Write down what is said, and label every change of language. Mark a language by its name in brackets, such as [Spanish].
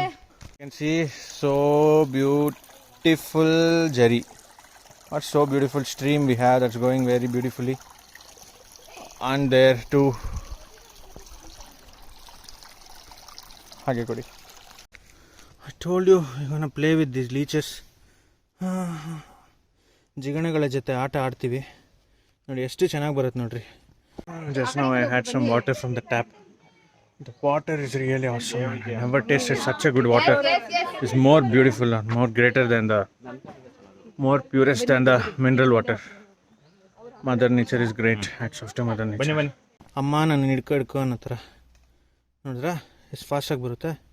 [English] You can see so beautiful jerry. What so beautiful stream we have that's going very beautifully. And there too. [Kannada] Hage kodi. [English] I told you we're gonna play with these leeches. [Kannada] ಜಿಗಣೆಗಳ ಜೊತೆ ಆಟ ಆಡ್ತೀವಿ ನೋಡಿ, ಎಷ್ಟು ಚೆನ್ನಾಗಿ ಬರುತ್ತೆ ನೋಡ್ರಿ. [English] Just now I had some water from the tap. The water is really awesome. I never tasted such a good water. It's more beautiful and more greater than the more purest than the mineral water. Mother nature is great. Hats off to Mother nature. [Kannada] ಅಮ್ಮ ನನ್ನ ಹಿಡ್ಕೊ ಅನ್ನೋ ಥರ ನೋಡಿದ್ರಾ ಎಷ್ಟು ಫಾಸ್ಟಾಗಿ ಬರುತ್ತೆ.